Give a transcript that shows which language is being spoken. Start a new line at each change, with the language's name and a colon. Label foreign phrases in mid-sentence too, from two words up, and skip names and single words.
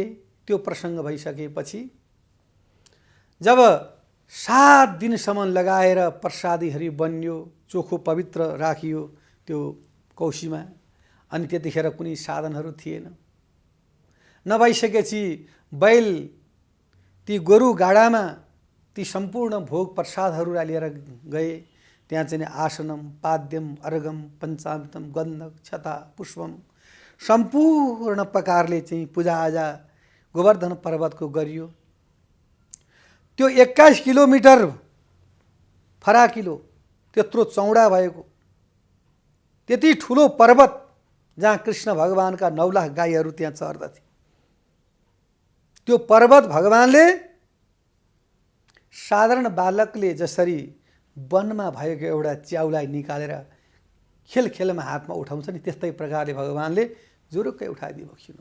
Nepali: त्यो प्रसङ्ग भइसकेपछि जब 7 दिनसम्म लगाएर प्रसादीहरू बन्यो, चोखो पवित्र राखियो त्यो कौशीमा, अनि त्यतिखेर कुनै साधनहरू थिएन। नभइसकेपछि बैल ती गोरु गाडामा ती सम्पूर्ण भोग प्रसादहरूलाई लिएर गए। त्यहाँ चाहिँ
Sanskrit: आसनम पाद्यम अर्घम पञ्चामृतम गन्धक क्षता पुष्पम
Nepali: सम्पूर्ण प्रकारले चाहिँ पूजाआजा गोवर्धन पर्वतको गरियो। त्यो 21 किलोमिटर फराकिलो त्यत्रो चौडा भएको त्यति ठुलो पर्वत जहाँ कृष्ण भगवानका 9 लाख गाईहरू त्यहाँ चर्दथे, त्यो पर्वत भगवानले साधारण बालकले जसरी वनमा भएको एउटा च्याउलाई निकालेर खेलखेलमा हातमा उठाउँछ नि, त्यस्तै प्रकारले भगवानले जुरुक्कै उठाइदिनु बक्सिनु।